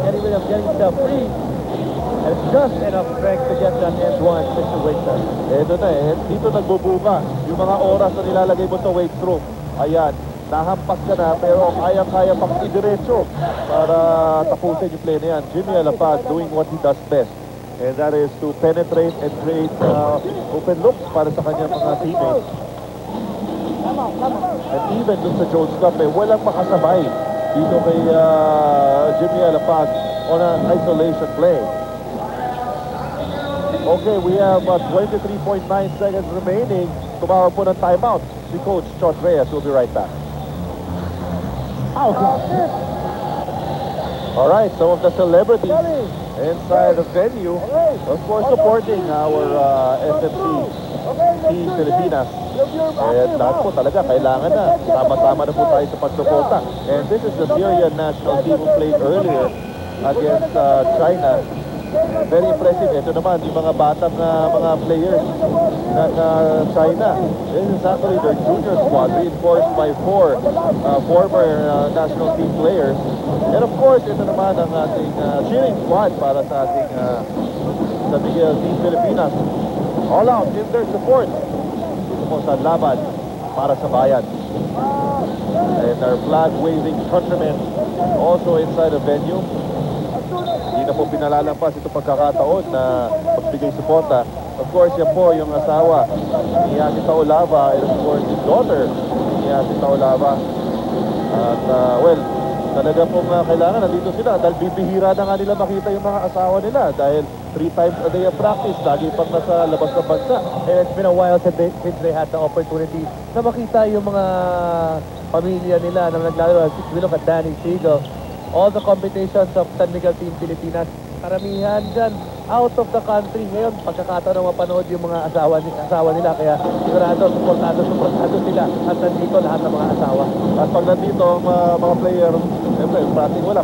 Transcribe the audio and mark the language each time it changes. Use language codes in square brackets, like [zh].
[en] Kenny Williams getting himself free. And just enough strength to get that end one situation. [tl] Ito na dito nagbubuka yung mga oras na nilalagay mo sa weight room. Ayan, nahampas ka na pero kaya-kaya pang idiretso para tapusin yung play na yan. [en] Jimmy Alapag doing what he does best. And that is to penetrate and create open looks [tl] para sa kanyang mga teammates. And even dun sa Jones Cup, walang makasabay dito kay Jimmy Alapag [en] on an isolation play. Okay, we have 23.9 seconds remaining. [tl] Tumawag po ng timeout si Coach Chot Reyes. [en] We'll be right back. All right, some of the celebrities inside the venue, of course, supporting our SFC Team Pilipinas. [tl] And lahat po talaga, kailangan na. Sama-sama na po tayo sa pagsuporta. [en] And this is the Syrian national team who played earlier against China. Very impressive. [tl] Ito naman, yung mga batang mga players ng China. [en] This is actually their junior squad, reinforced by 4 former national team players. [tl] And of course, ito naman ang ating cheering squad para sa ating sa Team Pilipinas. [en] All out in their support. [tl] Dito po sa laban para sa bayan. [en] And our flag-waving countrymen also inside the venue. [tl] Hindi na po pinalalampas itong pagkakataon na magbigay suporta. [en] Of course, [tl] yan po yung asawa ni [en] Yasi Taulava and of course his daughter ni Yasi Taulava. [tl] At well, talaga pong kailangan nandito sila dahil bibihira na nga nila makita yung mga asawa nila dahil [en] 3 times a day of practice, [tl] lagi pang nasa labas ng bansa. [en] And it's been a while since they had the opportunity [tl] na makita yung mga pamilya nila na naglalaro. [en] We look at Danny Siegel. All the competitions of San Miguel Team Pilipinas, [tl] karamihan dyan [en] out of the country. [tl] Ngayon, pagkakataon na mapanood yung mga asawa nila. Kaya sigurado, supportado sila. At nandito lahat ng mga asawa. At pag nandito ang mga player, siyempre, prating wala.